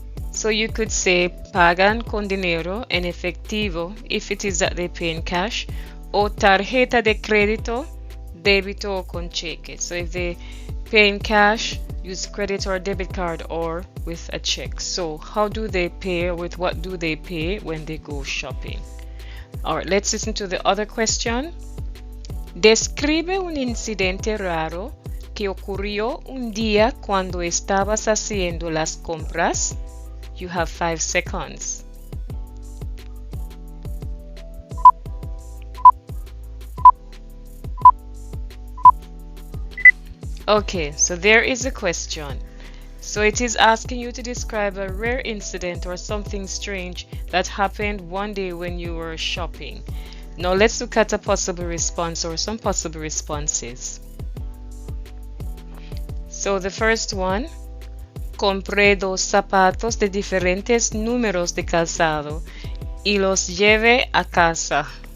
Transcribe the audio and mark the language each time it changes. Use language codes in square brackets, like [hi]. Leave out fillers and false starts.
[en] So you could say [es] pagan con dinero en efectivo [en] if it is that they pay in cash, [es] o tarjeta de crédito, débito o con cheque. [en] So if they pay in cash, use credit or debit card or with a check. So how do they pay, with what do they pay when they go shopping? All right, let's listen to the other question. [es] Describe un incidente raro que ocurrió un día cuando estabas haciendo las compras. [en] You have 5 seconds. Okay, so there is a question. So it is asking you to describe a rare incident or something strange that happened one day when you were shopping. Now let's look at a possible response or some possible responses. So the first one, [es] compré dos zapatos de diferentes números de calzado y los llevé a casa.